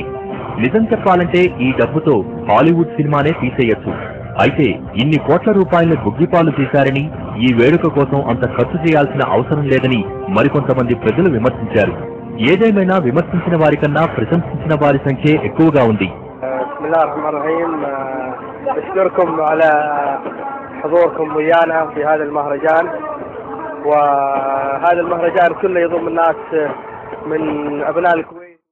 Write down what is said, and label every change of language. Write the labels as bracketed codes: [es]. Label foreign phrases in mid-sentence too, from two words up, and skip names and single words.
[te] నిజం చెప్పాలంటే ఈ డబ్బుతో హాలీవుడ్ సినిమానే తీసేయొచ్చు. అయితే ఇన్ని కోట్ల రూపాయల గుగ్గిపాలు చేశారని, ఈ వేడుక కోసం అంత ఖర్చు చేయాల్సిన అవసరం లేదని మరికొంతమంది ప్రజలు విమర్శించారు. ఏదేమైనా విమర్శించిన వారికన్నా ప్రశంసించిన వారి సంఖ్యే ఎక్కువగా ఉంది. [ar] أشكركم على حضوركم ويانا في هذا المهرجان، وهذا المهرجان كله يضم الناس من أبناء الكويت.